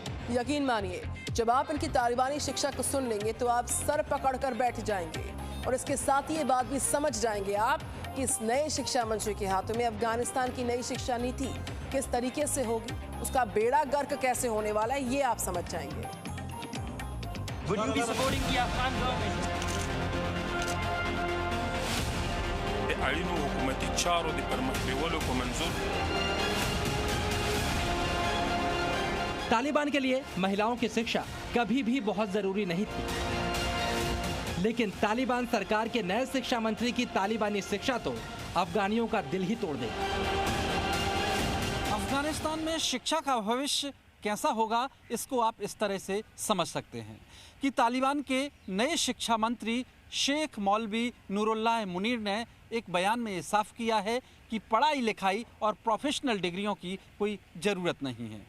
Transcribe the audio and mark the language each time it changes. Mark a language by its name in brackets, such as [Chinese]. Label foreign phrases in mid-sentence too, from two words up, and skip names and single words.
[Hindi] यकीन मानिए, जब आप इनकी तालिबानी शिक्षा को सुन लेंगे तो आप सर पकड़कर बैठ जाएंगे और इसके साथ ही ये बात भी समझ जाएंगे आप कि इस नए शिक्षा मंत्री के हाथों में अफगानिस्तान की नई शिक्षा नीति किस तरीके से होगी, उसका बेड़ा गर्क कैसे होने वाला है, ये आप समझ जाएंगे। [English] Would you be supporting the Afghan government? [Pashto] اړینو حکومتي چارو د پرمخ بیولو په منظور [Hindi] तालिबान के लिए महिलाओं की शिक्षा कभी भी बहुत जरूरी नहीं थी, लेकिन तालिबान सरकार के नए शिक्षा मंत्री की तालिबानी शिक्षा तो अफगानियों का दिल ही तोड़ देगी। अफगानिस्तान में शिक्षा का भविष्य कैसा होगा, इसको आप इस तरह से समझ सकते हैं कि तालिबान के नए शिक्षा मंत्री शेख मौलवी नूरुल्लाह मुनीर ने एक बयान में ये साफ किया है कि पढ़ाई लिखाई और प्रोफेशनल डिग्रियों की कोई ज़रूरत नहीं है।